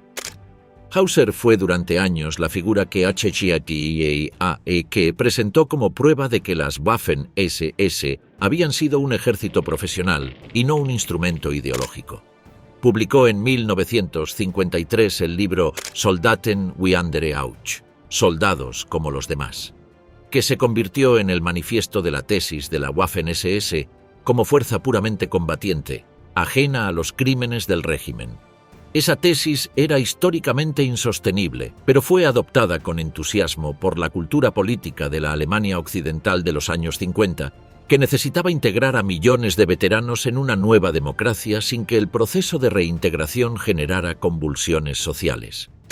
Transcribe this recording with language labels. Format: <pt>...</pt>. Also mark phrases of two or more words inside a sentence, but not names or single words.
<es>Hauser fue durante años la figura que HCIAEK presentó como prueba de que las Waffen-SS habían sido un ejército profesional y no un instrumento ideológico. Publicó en 1953 el libro Soldaten wie andere auch, Soldados como los demás, que se convirtió en el manifiesto de la tesis de la Waffen-SS como fuerza puramente combatiente, ajena a los crímenes del régimen. Esa tesis era históricamente insostenible, pero fue adoptada con entusiasmo por la cultura política de la Alemania occidental de los años 50, que necesitaba integrar a millones de veteranos en una nueva democracia sin que el proceso de reintegración generara convulsiones sociales.</es>